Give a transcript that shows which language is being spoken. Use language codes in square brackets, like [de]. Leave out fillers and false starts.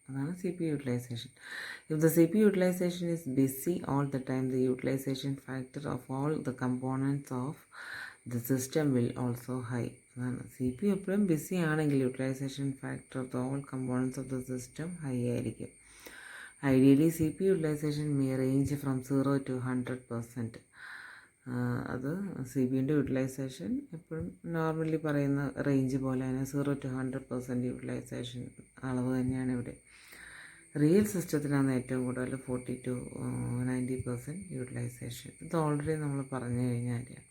[en] അതാണ് CPU utilisation. If the CPU utilisation is busy all the time, the utilisation factor of all the components of the system will also high. [ml] അതാണ് CPU എപ്പോഴും BC ആണെങ്കിൽ utilisation factor of the all components of the system high ആയിരിക്കും. [en] Ideally, CPU utilization may range from 0 to 100%. [ml] അത് CPU utilisation എപ്പോഴും normally പറയുന്ന range പോലെ തന്നെ 0 to 100% utilisation അളവ് തന്നെയാണ് ഇവിടെ. റിയൽ സിസ്റ്റത്തിനാണ് ഏറ്റവും കൂടുതൽ 40 to 90% യൂട്ടിലൈസേഷൻ. ഇത് ഓൾറെഡി നമ്മൾ പറഞ്ഞു കഴിഞ്ഞാൽ.